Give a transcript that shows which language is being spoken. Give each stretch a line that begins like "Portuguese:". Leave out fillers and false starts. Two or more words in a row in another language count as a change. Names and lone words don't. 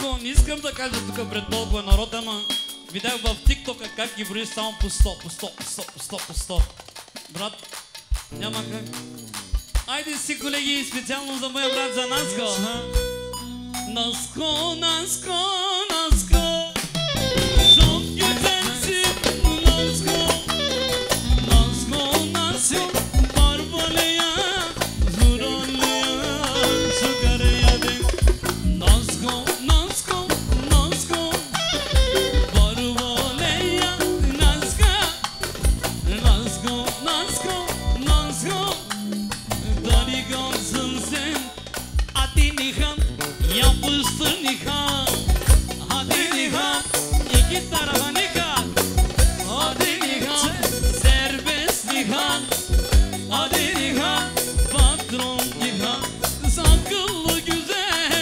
Bulgarian: искам да кажа тук пред толкова народ, ама видях в тиктока как ги броиш само по 100, по 100, по 100, по 100, по 100. Брат, няма как. Айде си, колеги, специално за моя брат, за Наско. Наско, Наско, Наско,
Turkish: çok güzelsin Nasko, Nasko, Nasko, Barbalaya, Zuralaya, Sukaraya dek. Nasko, Nasko, Nasko, Barbalaya, Nasko, Nasko, Nasko, Nasko, Delikanlısın sen, hadi Nihan, yapıştır Nihan, hadi Nihan, iki tarafa Nihan, hadi Nihan, serbest Nihan, hadi Nihan, patron Nihan, akıllı güzel